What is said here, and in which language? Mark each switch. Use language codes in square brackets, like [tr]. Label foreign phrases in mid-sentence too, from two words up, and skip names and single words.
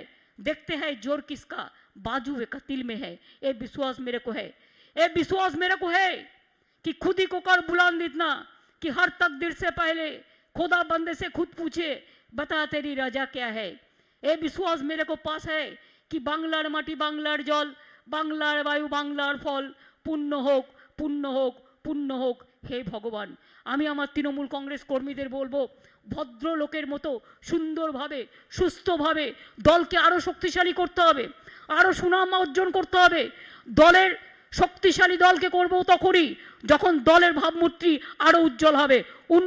[hi] देखते हैं जोर किसका, बाजू का तिल में है। ये विश्वास मेरे को है, ये विश्वास मेरे को है कि खुद ही को कर बुलंद इतना कि हर तकदीर से पहले खुदा बंदे से खुद पूछे, बता तेरी रजा क्या है। ये विश्वास मेरे को पास है कि [bn] বাংলার মাটি, বাংলার জল, বাংলার বায়ু, বাংলার ফল পুণ্য হোক, পুণ্য হোক, পুণ্য হোক। [hi] हे भगवान, [bn] আমি আমার তৃণমূল কংগ্রেস কর্মীদের বলবো, ভদ্রলোকের মতো সুন্দরভাবে সুস্থভাবে দলকে আরও শক্তিশালী করতে হবে, আরও সুনাম অর্জন করতে হবে। দলের শক্তিশালী দলকে করবো তখনই যখন দলের ভাবমূর্তি আরও উজ্জ্বল হবে।